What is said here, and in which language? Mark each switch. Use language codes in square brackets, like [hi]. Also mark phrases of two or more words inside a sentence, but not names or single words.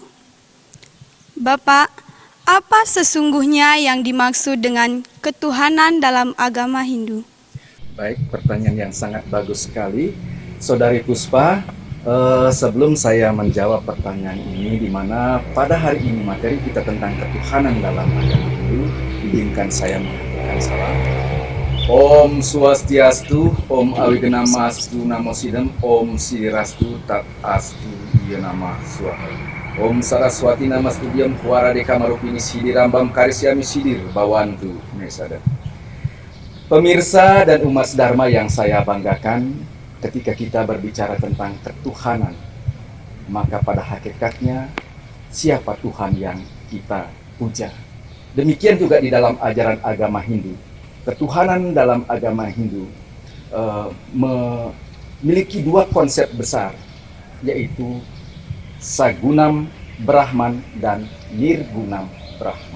[id] Bapak, apa sesungguhnya yang dimaksud dengan ketuhanan dalam agama Hindu? Baik, pertanyaan yang sangat bagus sekali, Saudari Puspa. Sebelum saya menjawab pertanyaan ini, di mana pada hari ini materi kita tentang ketuhanan dalam agama Hindu, izinkan saya mengatakan salam. [sa] Om Swastiastu, Om Awiganamastu, Namo Sidam, Om Sirastu, Tat Astu, Iya Nama Swaha. Om Saraswati Namastudiam, Huara Deka Marupini Sidir, Rambam Karisyami Sidir, Bawantu, Mesada. [id] Pemirsa dan umat Dharma yang saya banggakan, ketika kita berbicara tentang ketuhanan, maka pada hakikatnya siapa Tuhan yang kita puja? Demikian juga di dalam ajaran agama Hindu. Ketuhanan dalam agama Hindu memiliki dua konsep besar, yaitu Sagunam Brahman dan Nirgunam Brahman.